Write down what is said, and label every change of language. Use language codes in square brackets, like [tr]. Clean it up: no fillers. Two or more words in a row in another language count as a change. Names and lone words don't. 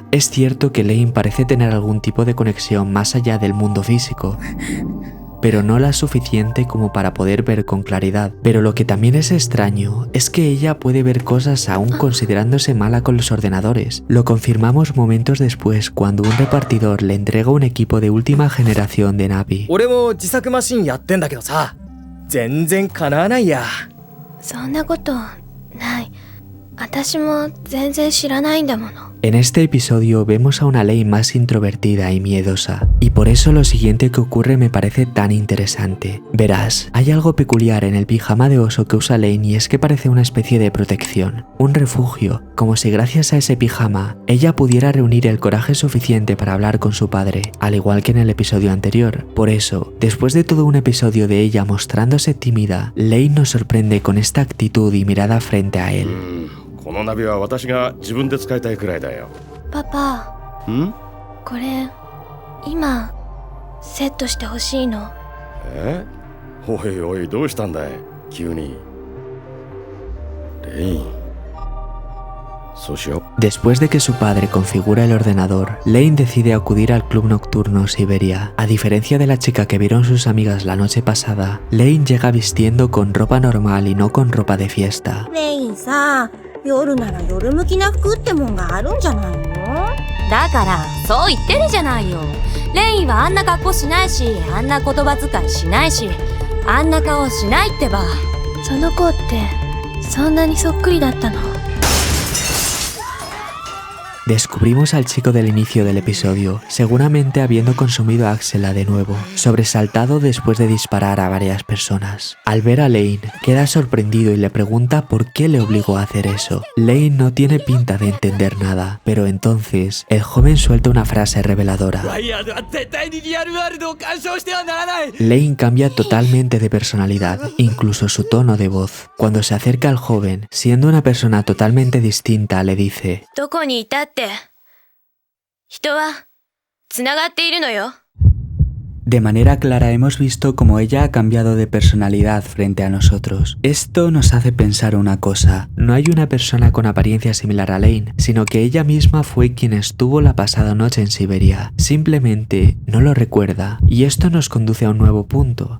[es] Es cierto que Lane parece tener algún tipo de conexión más allá del mundo físico, pero no la suficiente como para poder ver con claridad. Pero lo que también es extraño es que ella puede ver cosas aún considerándose mala con los ordenadores. Lo confirmamos momentos después cuando un repartidor le entrega un equipo de última generación de Navi. [ja] 俺も自作マシンやってんだけどさ、全然叶わないや。そんなことない。私も全然知らないんだもの。 [es] En este episodio vemos a una Lane más introvertida y miedosa, y por eso lo siguiente que ocurre me parece tan interesante. Verás, hay algo peculiar en el pijama de oso que usa Lane y es que parece una especie de protección, un refugio, como si gracias a ese pijama ella pudiera reunir el coraje suficiente para hablar con su padre, al igual que en el episodio anterior. Por eso, después de todo un episodio de ella mostrándose tímida, Lane nos sorprende con esta actitud y mirada frente a él. [ja] このナビは私が自分で使いたいくらいだよ。パパ、ん？これ、今、セットしてほしいの。え？おいおい、どうしたんだい急に。レイン。そうしよう。 [es] Después de que su padre configura el ordenador, Lane decide acudir al club nocturno Siberia. A diferencia de la chica que vieron sus amigas la noche pasada, Lane llega vistiendo con ropa normal y no con ropa de fiesta. [ja] レインさ、夜なら夜向きな服ってもんがあるんじゃないの？だからそう言ってるじゃないよ。レインはあんな格好しないし、あんな言葉遣いしないし、あんな顔しないってば。その子って、そんなにそっくりだったの？ [es] Descubrimos al chico del inicio del episodio, seguramente habiendo consumido a Axela de nuevo, sobresaltado después de disparar a varias personas. Al ver a Lane, queda sorprendido y le pregunta por qué le obligó a hacer eso. Lane no tiene pinta de entender nada, pero entonces el joven suelta una frase reveladora. Lane cambia totalmente de personalidad, incluso su tono de voz. Cuando se acerca al joven, siendo una persona totalmente distinta, le dice: [ja] どこにいたって、人はつながっているのよ。 [es] De manera clara hemos visto cómo ella ha cambiado de personalidad frente a nosotros. Esto nos hace pensar una cosa: no hay una persona con apariencia similar a Lane, sino que ella misma fue quien estuvo la pasada noche en Siberia. Simplemente no lo recuerda, y esto nos conduce a un nuevo punto.